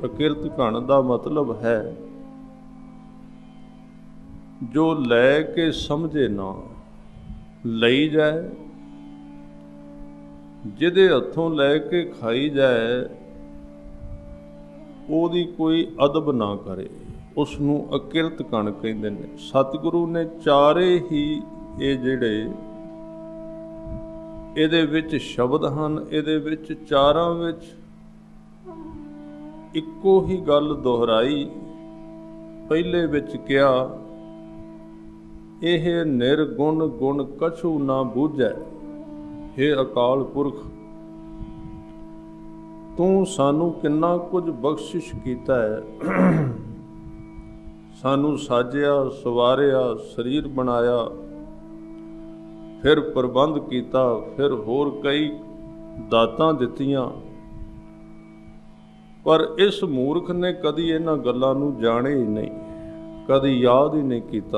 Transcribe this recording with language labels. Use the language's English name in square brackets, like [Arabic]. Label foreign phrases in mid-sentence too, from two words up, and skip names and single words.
[Punjabi] ਅਕਿਰਤ ਘਣ ਦਾ ਮਤਲਬ ਹੈ ਜੋ ਲੈ ਕੇ ਸਮਝੇ ਨਾ, ਲਈ ਜਾਏ, ਜਿਹਦੇ ਹੱਥੋਂ ਲੈ ਕੇ ਖਾਈ ਜਾਏ ਓਦੀ ਕੋਈ ਅਦਬ ਨਾ ਕਰੇ, ਉਸਨੂੰ ਅਕਿਰਤ ਘਣ ਕਹੰਦੇ ਨੇ। ਸਤਗੁਰੂ ਨੇ ਚਾਰੇ ਹੀ ਯੇ ਜਿਹੜੇ ਇਹਦੇ ਵਿਚ ਸ਼ਬਦ ਹਨ, ਇਹਦੇ ਵਿਚ ਚਾਰਾਂ ਵਿਚ ਇੱਕੋ ਹੀ ਗਲ ਦੋਹਰਾਈ। ਪਹਲੇ ਵਿਚ ਕਹਾ ਯਹ ਨਿਰਗੁਣ ਗੁਣ ਕਛੁ ਨਾ ਬੂਝੈ, ਹੇ ਅਕਾਲ ਪੁਰਖ ਤੂ ਸਾਨੂ ਕਿੰਨਾ ਕੁਛ ਬਖ਼ਸ਼ਿਸ਼ ਕੀਤਾ ਹੈ। ਸਾਨੂ ਸਾਜਿਆ ਸਵਾਰਿਆ, ਸ਼ਰੀਰ ਬਨਾਇਆ, ਫਿਰ ਪ੍ਰਬੰਧ ਕੀਆ, ਫਿਰ ਹੋਰ ਕਈ ਦਾਤਾਂ ਦਿੱਤੀਆਂ, ਪਰ ਇਸ ਮੂਰਖ ਨੇ ਕਦੀ ਇਨ੍ਹਾਂ ਗੱਲਾਂ ਨੂੰ ਜਾਣੇ ਹੀ ਨਹੀਂ, ਕਦੀ ਯਾਦ ਹੀ ਨਹੀਂ ਕੀਆ।